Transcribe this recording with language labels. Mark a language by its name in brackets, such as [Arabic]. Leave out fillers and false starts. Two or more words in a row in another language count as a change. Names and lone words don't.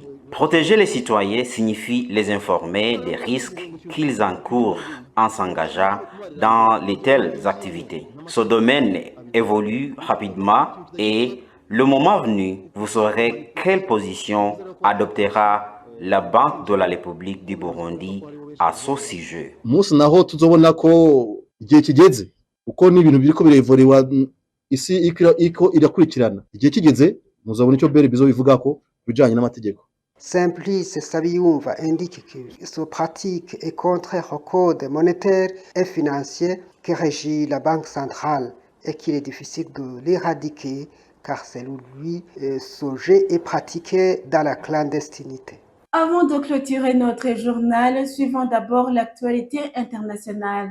[French] Protéger les citoyens signifie les informer des risques qu'ils encourent en s'engageant dans les telles activités. Ce domaine évolue rapidement et le moment venu, vous saurez quelle position adoptera la Banque de la République du Burundi à ce sujet. [Rundi] Umunsi naho tuzobona ko igihe kigeze, uko n'ibintu biriko birevorewa, isi iko irakurikirana. Igihe kigeze muzabona icyo bere bizobivugako bijanye n'amategeko. [French] Simplice Sabiyumva indique que cette pratique est contraire au code monétaire et financier qui régit la Banque centrale et qu'il est difficile de l'éradiquer car selon lui, ce jeu est pratiqué dans la clandestinité. Avant de clôturer notre journal, suivons d'abord l'actualité internationale.